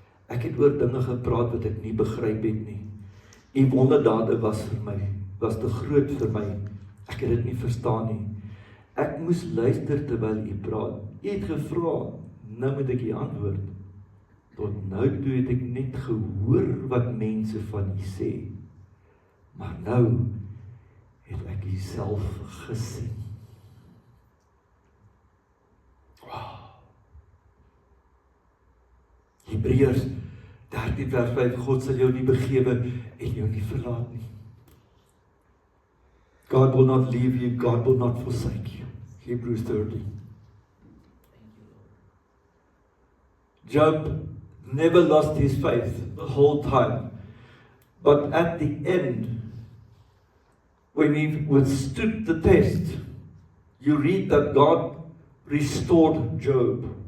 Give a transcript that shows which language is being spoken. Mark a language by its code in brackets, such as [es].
[af] Ek het oor dinge gepraat wat ek nie begryp het nie. U wonderdade was vir my, was te groot vir my. Ek het dit nie verstaan nie. Ek moes luister terwyl u praat. U het gevra, nou moet ek u antwoord. Tot nou toe het ek net gehoor wat mense van u sê. Maar nou het ek u self gesien. Wow. Hebreërs 13 vers 5, God sal jou nie begewe en jou nie verlaat nie. [en] God will not leave you, God will not forsake you. Hebrews 13. Job never lost his faith the whole time. But at the end, when he withstood the test, you read that God restored Job.